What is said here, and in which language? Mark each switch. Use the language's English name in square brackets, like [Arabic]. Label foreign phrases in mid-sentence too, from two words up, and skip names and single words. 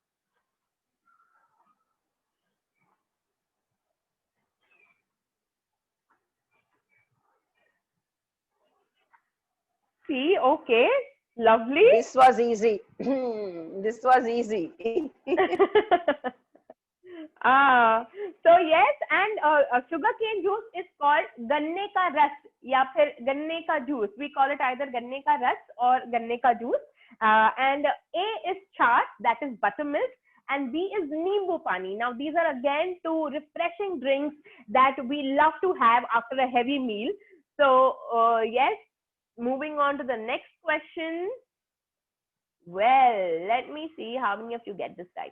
[English] See, okay, lovely. This was easy. This was easy. So yes, and sugarcane juice is called [Hindi] गन्ने का रस या फिर गन्ने का जूस. [English] We call it either [Hindi] गन्ने का रस [English] or [Hindi] गन्ने का जूस. [English] And A is chaat, that is buttermilk, and B is [Hindi] नींबू पानी. [English] Now these are again two refreshing drinks that we love to have after a heavy meal. So yes, moving on to the next question. Well, let me see how many of you get this right.